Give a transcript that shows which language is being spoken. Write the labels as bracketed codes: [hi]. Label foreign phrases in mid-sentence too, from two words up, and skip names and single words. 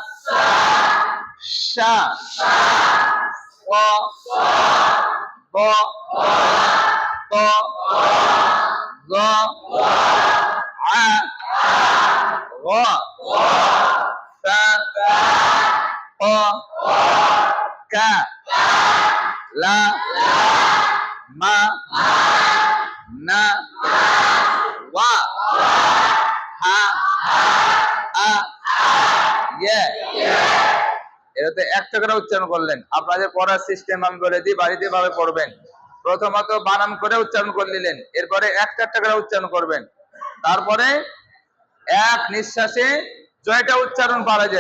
[bn] শা, ক, গ, ত, গ, আ, গ, সা, ক, কা, লা, মা, না, ওয়া, হা, আ, ইয়ে, এটা তো একটা করে উচ্চারণ করলেন। আপনাদের পড়ার সিস্টেম আমি বলে দিই, বাড়িতে ভাবে পড়বেন। প্রথমত বানান করে উচ্চারণ করে নিলেন, এরপরে একটা করে উচ্চারণ করবেন, তারপরে এক নিঃশ্বাসে জয়টা উচ্চারণ করা যায়।